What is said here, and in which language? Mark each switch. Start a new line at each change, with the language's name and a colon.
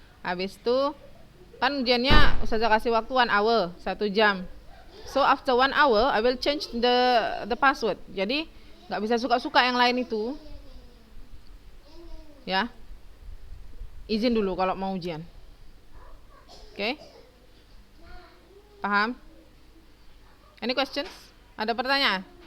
Indonesian: Habis itu kan ujiannya Ustazah kasih waktu
English: 1 hour,
Indonesian: 1 jam.
English: So after 1 hour I will change the password.
Indonesian: Jadi nggak bisa suka-suka yang lain itu. Ya. Izin dulu kalau mau ujian. Oke? Paham?
English: Any questions?
Indonesian: Ada pertanyaan?